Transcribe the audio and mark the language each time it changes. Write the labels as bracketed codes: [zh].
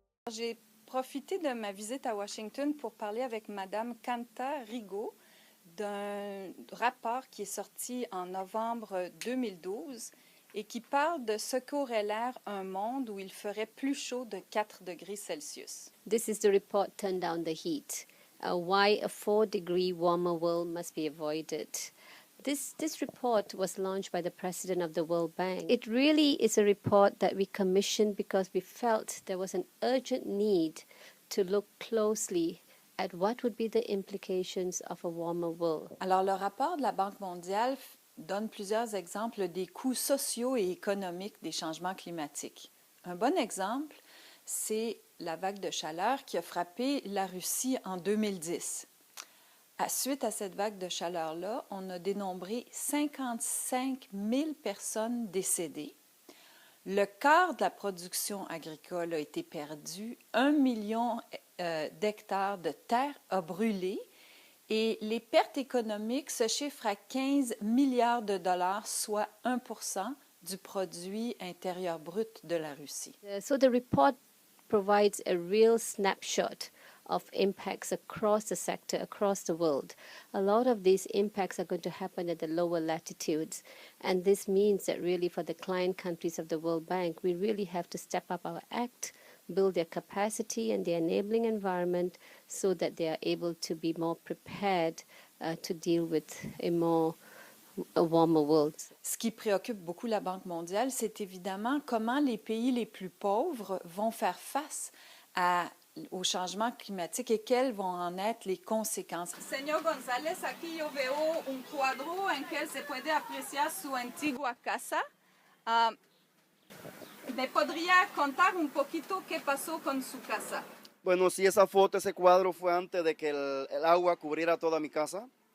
[fr] J'ai profité de ma visite à Washington pour parler avec Madame Kanta Rigaud d'un rapport qui est sorti en novembre 2012 et qui parle de ce qu'aurait l'air un monde où il ferait plus chaud de 4 degrés Celsius. [en] This is the report Turn Down the Heat, why a 4-degree warmer world must be avoided. This report was launched by the president of the World Bank. It really is a report that we commissioned because we felt there was an urgent need to look closely at what would be the implications of a warmer world. [fr] Alors, le rapport de la Banque mondiale donne plusieurs exemples des coûts sociaux et économiques des changements climatiques. Un bon exemple, c'est la vague de chaleur qui a frappé la Russie en 2010. Suite à cette vague de chaleur-là, on a dénombré 55 000 personnes décédées. Le quart de la production agricole a été perdu, 1 million d'hectares de terre a brûlé et les pertes économiques se chiffrent à 15 milliards de dollars, soit 1% du produit intérieur brut de la Russie. [en] So the report provides a real snapshot of impacts across the sector, across the world. A lot of these impacts are going to happen at the lower latitudes, and this means that really for the client countries of the World Bank, we really have to step up our act, build their capacity and the enabling environment so that they are able to be more prepared to deal with a warmer world. [fr] Ce qui préoccupe beaucoup la Banque mondiale, c'est évidemment comment les pays les plus pauvres vont faire face au changement climatique et quelles vont en être les conséquences. [es] Señor González, aquí yo veo un cuadro en que se puede apreciar su antigua casa. ¿Me podría contar un poquito qué pasó con su casa? Bueno, sí, esa foto, ese cuadro fue antes de que el agua cubriera toda mi casa.